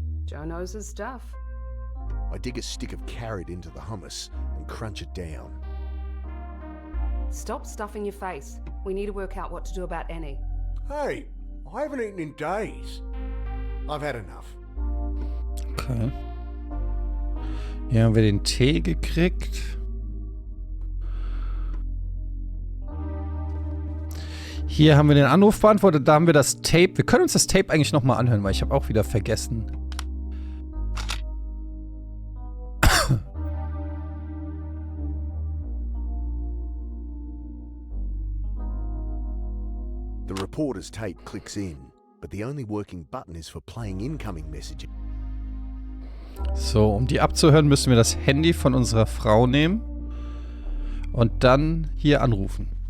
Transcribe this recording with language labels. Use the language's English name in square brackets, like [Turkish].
[English] Joe knows his stuff. I dig a stick of carrot into the hummus and crunch it down. Stop stuffing your face. We need to work out what to do about Annie. Hey, I haven't eaten in days. I've had enough. Okay. [German] Hier haben wir den Tee gekriegt. Hier haben wir den Anruf beantwortet. Da haben wir das Tape. Wir können uns das Tape eigentlich nochmal anhören, weil ich habe auch wieder vergessen. [English] The reporter's tape clicks in, but the only working button is for playing incoming messages. [German] So, um die abzuhören, müssen wir das Handy von unserer Frau nehmen und dann hier anrufen.